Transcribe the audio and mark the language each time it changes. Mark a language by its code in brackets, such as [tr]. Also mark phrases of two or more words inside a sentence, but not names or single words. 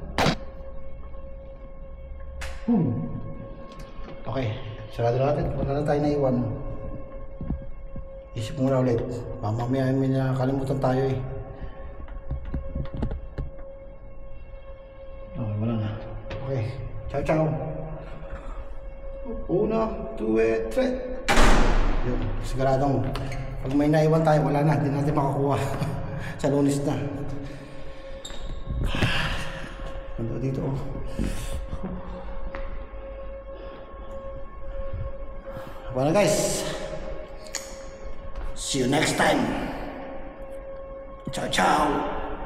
[tl] Okay, sarado natin. Wala na tayo naiwan. Isip muna ulit. Mamaya may nakalimutan tayo eh. Okay, wala na. Okay, [it] ciao ciao. [tl] 1, 2, 3. Yun, siguradong pag may naiwan tayo, wala na. Hindi natin makakuha. Sa Lunes na. Nandito dito oh. [en] Well guys, see you next time. [it] Ciao ciao.